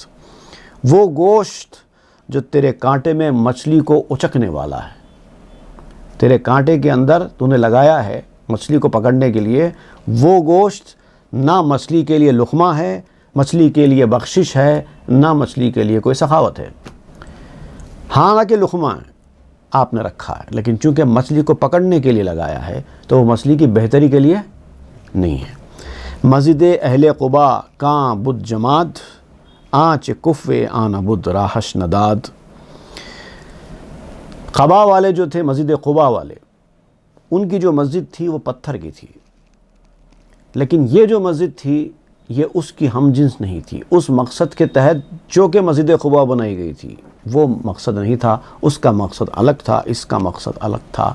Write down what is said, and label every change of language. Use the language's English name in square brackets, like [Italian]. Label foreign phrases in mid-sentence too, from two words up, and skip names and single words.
[Urdu] وہ گوشت جو تیرے کانٹے میں مچھلی کو اچکنے والا ہے، تیرے کانٹے کے اندر تو نے لگایا ہے مچھلی کو پکڑنے کے لیے، وہ گوشت نہ مچھلی کے لیے لقمہ ہے، مچھلی کے لیے بخشش ہے، نہ مچھلی کے لیے کوئی سخاوت ہے۔ حالانکہ لقمہ ہے آپ نے رکھا ہے، لیکن چونکہ مچھلی کو پکڑنے کے لیے لگایا ہے تو وہ مچھلی کی بہتری کے لیے نہیں ہے۔ [Persian] مسجد اہل قبا کاں بد جماد، آنچ کفے آنا بد راہش نداد۔ [Urdu] قبا والے جو تھے، مسجد قبا والے، ان کی جو مسجد تھی وہ پتھر کی تھی، لیکن یہ جو مسجد تھی یہ اس کی ہم جنس نہیں تھی۔ اس مقصد کے تحت جو کہ مسجد قبا بنائی گئی تھی وہ مقصد نہیں تھا، اس کا مقصد الگ تھا، اس کا مقصد الگ تھا۔